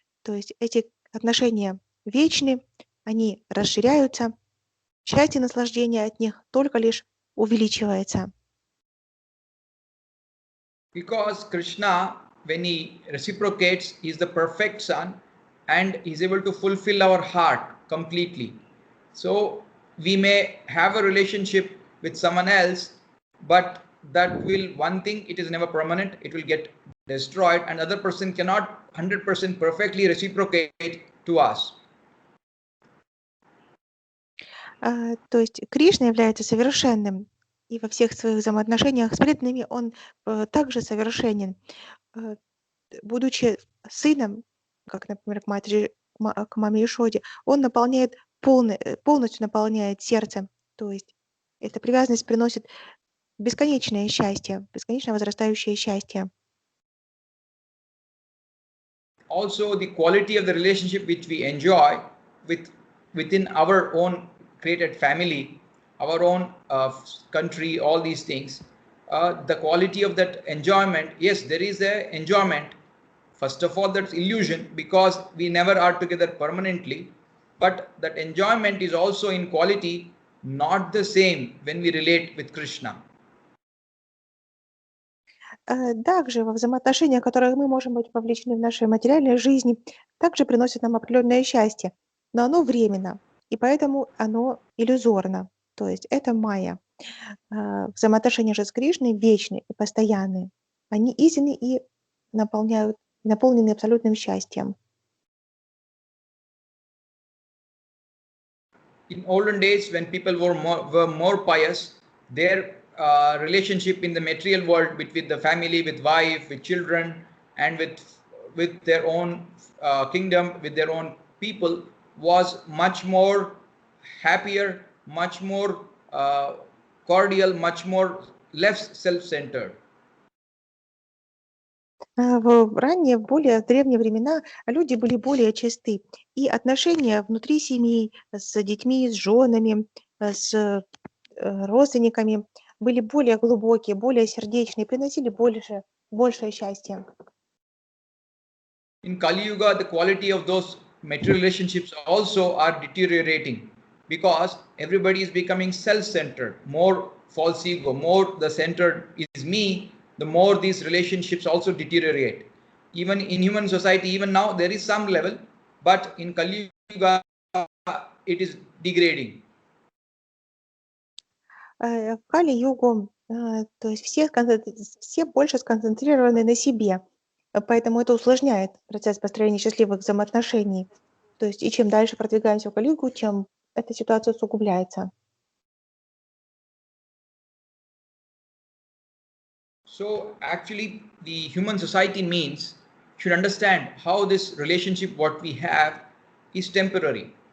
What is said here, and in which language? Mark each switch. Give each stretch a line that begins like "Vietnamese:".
Russian: То есть эти отношения вечны, они расширяются, счастье и наслаждение от них только лишь увеличивается.
English: Because Krishna, when he reciprocates, he is the perfect son and he is able to fulfill our heart completely. So we may have a relationship with someone else, but one thing, it is never permanent, it will get destroyed, and other person cannot 100% perfectly reciprocate to us.
Russian: То есть Кришна является совершенным, и во всех своих взаимоотношениях с преданными он также совершенен. Будучи сыном, как, например, к маме Ишоде, он полностью наполняет сердце. То есть эта привязанность приносит бесконечное счастье, бесконечно возрастающее счастье.
English: Also, the quality of the relationship which we enjoy within our own created family, our own country, all these things, the quality of that enjoyment, yes, there is a enjoyment. First of all, that's illusion because we never are together permanently, but that enjoyment is also in quality not the same when we relate with Krishna.
Russian: Также во взаимоотношениях, в которых мы можем быть вовлечены в нашей материальной жизни, также приносит нам определенное счастье, но оно временно, и поэтому оно иллюзорно, то есть это майя. Взаимоотношения же с Кришной вечны и постоянны. Они истинны и наполнены абсолютным счастьем.
English: In olden days, when people were more pious, their relationship in the material world between the family, with wife, with children, and with their own kingdom, with their own people, was much more happier, much more cordial, much more less self-centered.
Russian: В ранние, в более древние времена люди были более чисты, и отношения внутри семей с детьми, с женами, с родственниками были более глубокие, более сердечные, приносили большее счастье.
English: In Kali Yuga, the quality of those material relationships also are deteriorating because everybody is becoming self-centered, more false ego, more the centered is me, the more these relationships also deteriorate. Even in human society, even now, there is some level, but in Kali Yuga, it is degrading.
Russian: В Кали-югу, то есть все больше сконцентрированы на себе, поэтому это усложняет процесс построения счастливых взаимоотношений. То есть и чем дальше продвигаемся в Кали-югу, тем эта ситуация усугубляется.
English: So actually, the human society means should understand how this relationship what we have is temporary.